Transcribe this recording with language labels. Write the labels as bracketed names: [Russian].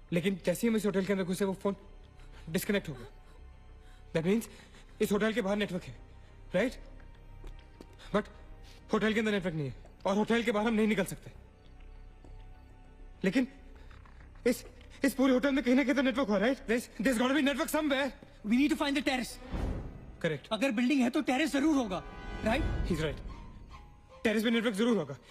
[Hindi] लेकिन जैसे ही हम इस होटल के अंदर घुसे वो फोन डिस्कनेक्ट हो गया. [English] that means [Hindi] इस होटल के बाहर नेटवर्क है, राइट? बट होटल के अंदर नेटवर्क नहीं है और होटल के बाहर हम नहीं निकल सकते. लेकिन इस पूरे होटल में कहीं ना कहीं तो नेटवर्क हो, right? [English] There's got to be network somewhere. We need to find the terrace. Correct. [Hindi] अगर बिल्डिंग है तो टेरेस जरूर होगा, राइट? [English] He's right. [Hindi] टेरेस पे नेटवर्क जरूर होगा.